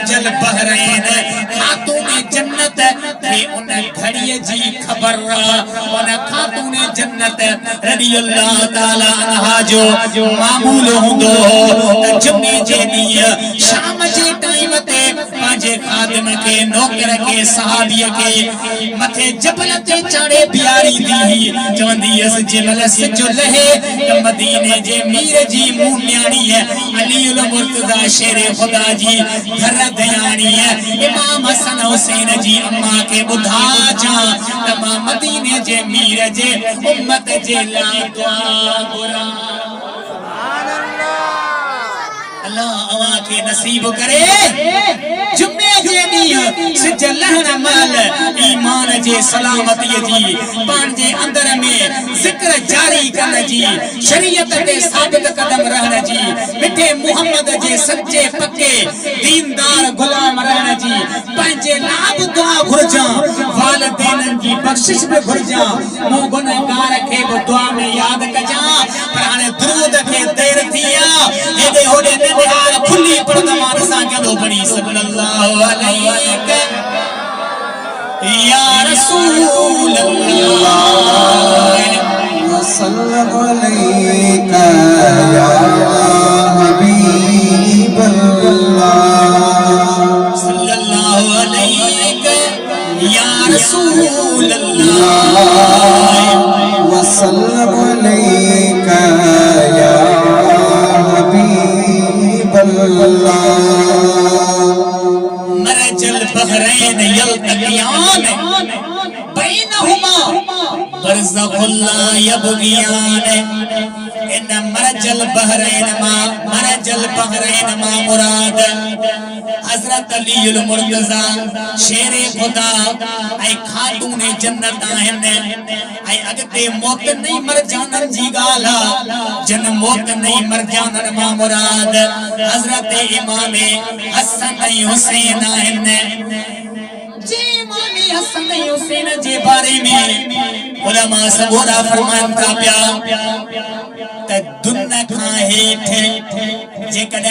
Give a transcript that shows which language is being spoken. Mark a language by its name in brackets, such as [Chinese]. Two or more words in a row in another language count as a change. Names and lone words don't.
[Arabic] مرج البحرين [Sindhi] खातून जन्नत के उन घड़ीअ जी खबर उन खातून जन्नत [Arabic] رضي الله تعالى عنها [Sindhi] जो मामूल हुंदो त जुमे जे ॾींहुं शाम जे टाइम ते पंहिंजे खादिम के नौकर के सहाबीअ के मथे जबल ते चाड़े बियारींदी चवंदी हुअसि जंहिंमहिल सिजु लहे त मदीने जे मीर जी मुंहुं न्याणी अलीउल मुर्तज़ा शेरे ख़ुदा जी घर दयाणी इमाम हसन हुसैन जी अम्मा के ॿुधा जां त मां मदीने जे मीर जे उम्मत जे लाइ दुआ घुरां। अल्लाह अवां के नसीब करे जुमे जे ॾींहुं सिज लहण महिल ईमान जे सलामतीअ जी पंहिंजे अंदर में ज़िक्र जारी करण जी शरीयत ते साबित कदम रहण जी मिठे मुहम्मद जे सच्चे पक्के दीनदार गुलाम रहण जी पंहिंजे लाइ दुआ घुरजां वालिदैन जी बख़्शिश बि घुरजां मूं गुनहगार खे बि दुआ में यादि कजां पर हाणे दुरूद खे देरि थी आहे हेॾे होॾे निहार खुली पड़दमान सां कदो पढ़ी [Arabic] صلى الله عليه يا رسول الله صلى الله عليك يا حبيب الله صلى الله عليك يا رسول الله و صلى الله عليك يا حبيب الله مرج البحرين يلتقيان بينهما برزخ لا يبغيان إن مرج البحرين [Sindhi] मा मुराद हज़रत अलीउल मुर्तज़ा शेरे ख़ुदा ऐं खातून जन्नत आहिनि ऐं अॻिते मौत नहीं मर जानन जी ॻाल्हि आहे जन मौत नहीं मर जानन मां मुराद हज़रत इमाम हसन ऐं हुसैन आहिनि जे इमाम हसन ऐं हुसैन जे बारे में उलमा सगोरा फरमाइनि था पिया त दुन खां हेठि जेकॾहिं